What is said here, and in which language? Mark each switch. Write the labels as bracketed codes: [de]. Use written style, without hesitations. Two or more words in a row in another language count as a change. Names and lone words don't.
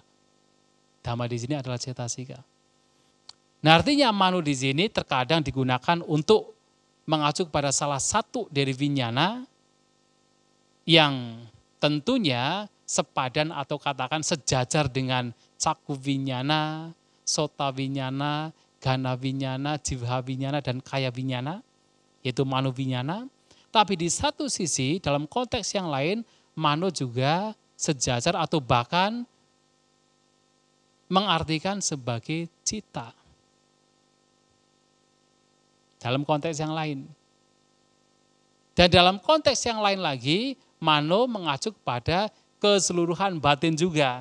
[id] Dhamma di sini adalah cetasika. Nah, artinya mano di sini terkadang digunakan untuk mengacu kepada salah satu dari vinyana yang tentunya sepadan atau katakan sejajar dengan [pi] caku vinyana, sota vinyana, gana vinyana, jivha vinyana, [id] dan [pi] kaya vinyana, [id] yaitu [pi] mano vinyana. [id] Tapi di satu sisi dalam konteks yang lain, mano juga sejajar atau bahkan mengartikan sebagai cita. Dalam konteks yang lain. Dan dalam konteks yang lain lagi, mano mengacu kepada keseluruhan batin juga.